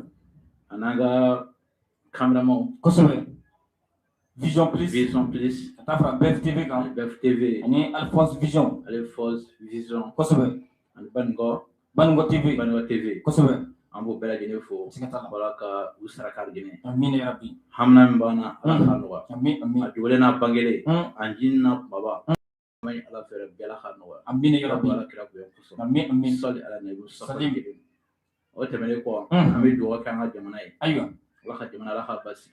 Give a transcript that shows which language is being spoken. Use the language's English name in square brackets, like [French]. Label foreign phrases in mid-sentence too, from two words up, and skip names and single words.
[Bambara] a n'an ka caméraman kosɛbɛ Vision Plus ka taa fara BFTV kan BFTV ani Alphonse Vision kosɛbɛ ani Banikɔ TV kosɛbɛ an b'o bɛɛ lajɛlen fo Ala ka u saraka arjɛnɛ [Arabic] آمين يا رب [Bambara] hamina min b'an na Ala k'a nɔgɔya amin amin a dogolen n'a bangelen a jini n'a kumaba an bɛ Ala fɛ bɛɛ la k'a nɔgɔya [Arabic] آمين يا رب [Bambara] Ala kira bonya kosɔn amin amin sali ala nabi sallallahu o tɛmɛnen kɔ an bɛ dugawu kɛ an ka jamana ye ayiwa Ala ka jamana Ala ka basigi